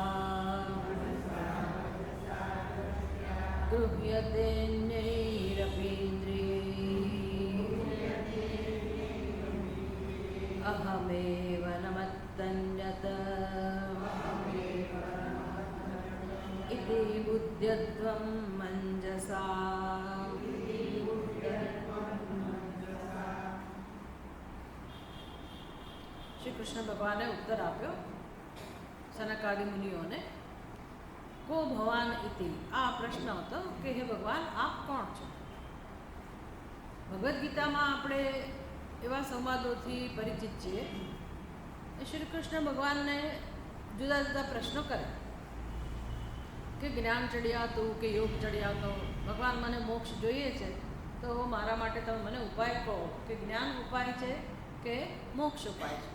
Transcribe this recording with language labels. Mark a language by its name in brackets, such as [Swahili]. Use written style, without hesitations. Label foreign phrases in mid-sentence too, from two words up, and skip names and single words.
[Sanskrit] गृह्यतेऽन्यैरपीन्द्रियैः अहमेव न मत्तन्यत् इति बुद्ध्यध्वं मञ्जसा। [Gujarati] શ્રી કૃષ્ણ ભગવાન ને ઉત્તર આપ્યો સનકાદિ મુનિઓને। [Sanskrit] को भवान इति [Gujarati] આ પ્રશ્ન હતો કે હે ભગવાન આપ કોણ છો? ભગવદ્ ગીતામાં આપણે એવા સંવાદોથી પરિચિત છીએ એ શ્રી કૃષ્ણ ભગવાનને જુદા જુદા પ્રશ્નો કરે કે જ્ઞાન ચડિયાતું કે યોગ ચડિયાતો ભગવાન મને મોક્ષ જોઈએ છે તો મારા માટે તમે મને ઉપાય કહો કે જ્ઞાન ઉપાય છે કે મોક્ષ ઉપાય છે।